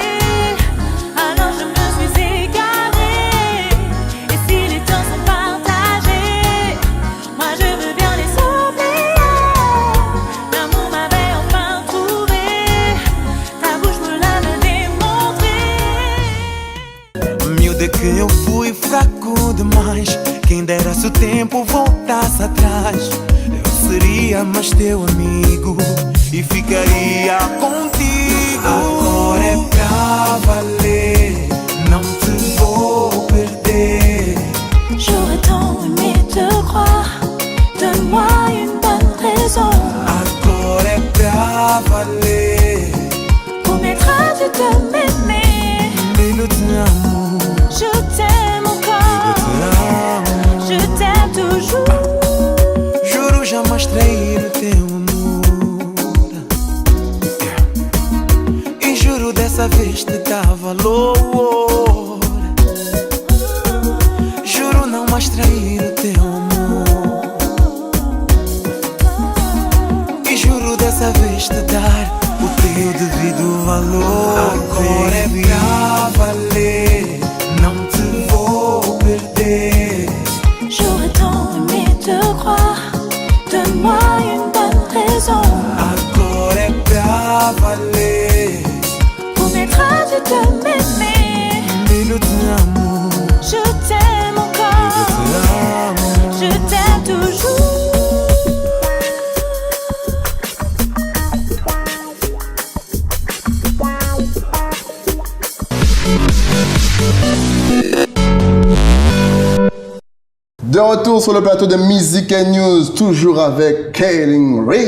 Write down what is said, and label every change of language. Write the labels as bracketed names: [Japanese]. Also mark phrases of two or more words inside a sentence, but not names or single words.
[French] Alors je me suis égarée et si les temps sont partagés, moi je veux bien les oublier. L'amour m'avait enfin trouvé, ta bouche me l'avait démontré. [Portuguese] Miúda que eu fui fraco demais. Quem dera se o tempo voltasse atrás. Eu seria mais teu amigo e ficaria contigo. Agora é pra valer, não te vou perder. [French] J'aurais tant aimé te croire, donne-moi une bonne raison. [Portuguese] Agora é pra valer, [French] Promettras-tu de m'aimer? [Portuguese] baby, eu te amo, [French] Je t'aime [Portuguese] eu [French] encore, [Portuguese] te amo. [French] je t'aime toujours. [Portuguese] Juro jamais trair o teu amor. E juro dessa vez te dar valor. Juro não mais trair o teu amor. E juro dessa vez te dar o teu eu devido valor. Agora é pra valer, não te vou perder. [French] J'aurais tant aimé te croire. Donne-moi une bonne raison. [Portuguese] Agora é pra valer. [French] Promettras-tu de m'aimer? [Portuguese] Baby, eu te amo. [French] Je t'aime encore. Je t'aime toujours. De retour sur le plateau de Music and News, toujours avec Kaylin Reyes.